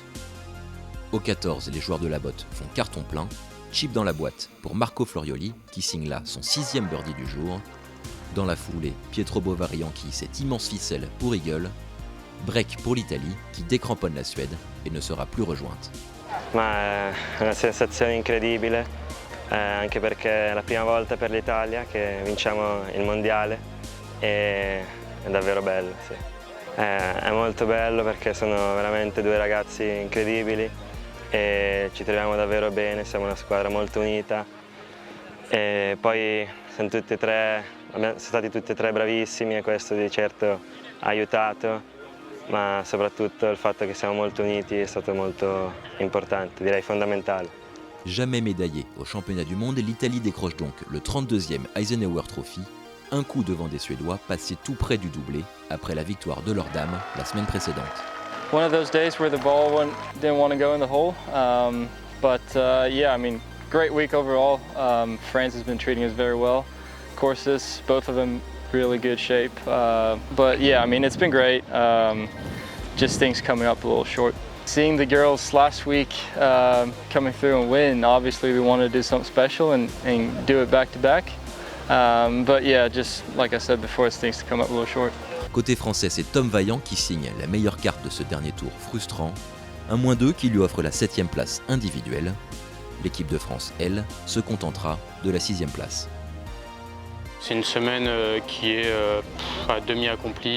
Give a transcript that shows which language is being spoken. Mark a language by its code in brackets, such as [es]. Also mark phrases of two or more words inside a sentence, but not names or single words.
[fr] Au 14, les joueurs de la botte font carton plein, chip dans la boîte pour Marco Florioli qui signe là son 6e birdie du jour. Dans la foulée, Pietro Bovary enquille cette immense ficelle pour Eagle. Break pour l'Italie qui décramponne la Suède et ne sera plus rejointe. [it] Ma è una sensazione incredibile, anche perché è la prima volta per l'Italia che vinciamo il mondiale e è davvero bello. Sì. È molto bello perché sono veramente 2 ragazzi incredibili e ci troviamo davvero bene, siamo una squadra molto unita e poi sono stati tutti e 3 bravissimi e questo di certo ha aiutato, ma soprattutto il fatto che siamo molto uniti è stato molto importante, direi fondamentale. [fr] Jamais médaillée au championnat du monde, l'Italie décroche donc le 32e Eisenhower Trophy, un coup devant des Suédois passés tout près du doublé après la victoire de leurs dames la semaine précédente. [en] One of those days where the ball didn't want to go in the hole, yeah, I mean, great week overall. France has been treating us very well. Courses, both of them really good shape. But yeah, I mean, it's been great. Just things coming up a little short. Seeing the girls last week coming through and win, obviously we wanted to do something special and do it back to back. But yeah, just like I said before, it's things to come up a little short. [fr] Côté français, c'est Tom Vaillant qui signe la meilleure carte de ce dernier tour frustrant. Un -2 qui lui offre la 7e place individuelle. L'équipe de France, elle, se contentera de la 6e place. C'est une semaine qui est à demi accomplie.